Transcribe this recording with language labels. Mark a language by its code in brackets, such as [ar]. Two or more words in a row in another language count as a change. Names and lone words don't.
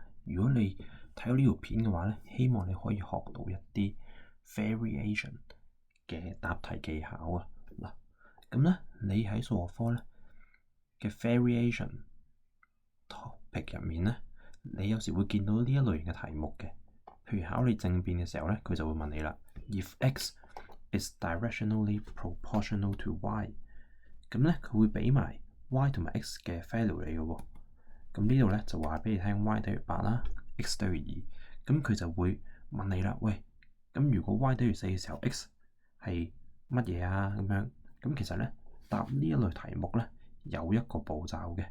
[yue] 如果你睇到呢條片嘅話咧，希望你可以學到一啲 variation 嘅答題技巧啊。嗱，咁咧你喺數學科咧嘅 variation topic 入面咧，你有時會見到呢一類型嘅題目嘅。譬如考你正辯嘅時候咧，佢就會問你啦 ： [en] If x is directionally proportional to y， [yue] 咁咧佢會俾埋 y 同埋 x 嘅 value 你嘅喎。咁呢度咧就話俾你聽 y 等於8啦 ，x 等於2。咁佢就會問你啦，喂，咁如果 y 等於4嘅時候 x 係乜嘢啊？咁樣，咁其實咧答呢一類題目咧有一個步驟嘅。